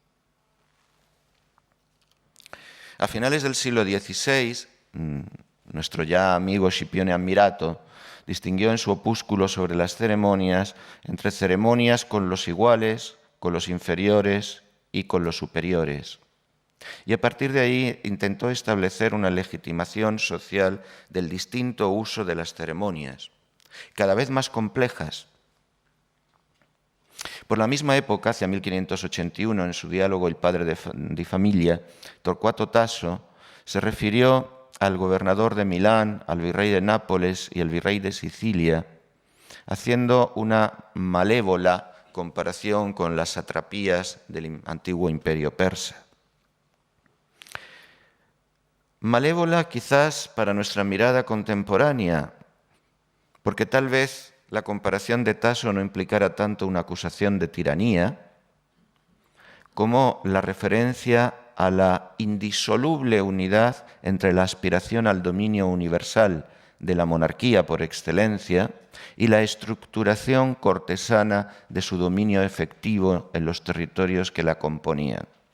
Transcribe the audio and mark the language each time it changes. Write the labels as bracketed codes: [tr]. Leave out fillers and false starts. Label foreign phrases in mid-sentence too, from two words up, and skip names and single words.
[es] A finales del siglo XVI, nuestro ya amigo Scipione Ammirato distinguió en su opúsculo sobre las ceremonias entre ceremonias con los iguales, con los inferiores y con los superiores. Y a partir de ahí intentó establecer una legitimación social del distinto uso de las ceremonias. cada vez más complejas. Por la misma época, hacia 1581, en su diálogo El padre di famiglia, Torquato Tasso se refirió al gobernador de Milán, al virrey de Nápoles y al virrey de Sicilia, haciendo una malévola comparación con las satrapías del antiguo imperio persa. Malévola quizás para nuestra mirada contemporánea, porque tal vez la comparación de Tasso no implicara tanto una acusación de tiranía como la referencia a la indisoluble unidad entre la aspiración al dominio universal de la monarquía por excelencia y la estructuración cortesana de su dominio efectivo en los territorios que la componían.